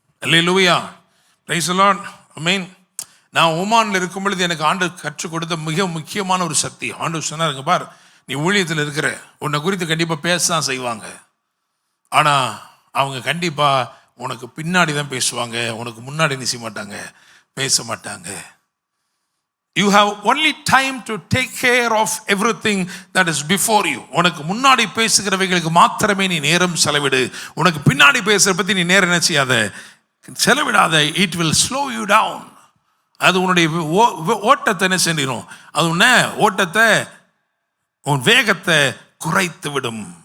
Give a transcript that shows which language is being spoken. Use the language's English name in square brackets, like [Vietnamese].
[Tamil] Hallelujah, praise the Lord, ஆமென். நான் ஓமான்ல இருக்கும் பொழுது எனக்கு ஆண்டவர் கற்றுக் கொடுத்த மிக முக்கியமான ஒரு சக்தி. ஆண்டவர் சொன்னாருங்க, பார் நீ ஊழியத்தில் இருக்கிற, உன்னை குறித்து கண்டிப்பாக பேச தான் செய்வாங்க, ஆனால் அவங்க கண்டிப்பாக உனக்கு பின்னாடி தான் பேசுவாங்க, உனக்கு முன்னாடி நிச்சய மாட்டாங்க, பேச மாட்டாங்க. [English] You have only time to take care of everything that is before you. [Tamil] உனக்கு முன்னாடி பேசுகிறவைகளுக்கு மாத்திரமே நீ நேரம் செலவிடு. உனக்கு பின்னாடி பேசுற பத்தி நீ நேரம் என்ன செய்யாத, செலவிடாத. [English] It will slow you down. [Tamil] அது உன்னுடைய ஓட்டத்தை என்ன செஞ்சிடும், அது உன்னை ஓட்டத்தை, உன் வேகத்தை குறைத்து விடும்.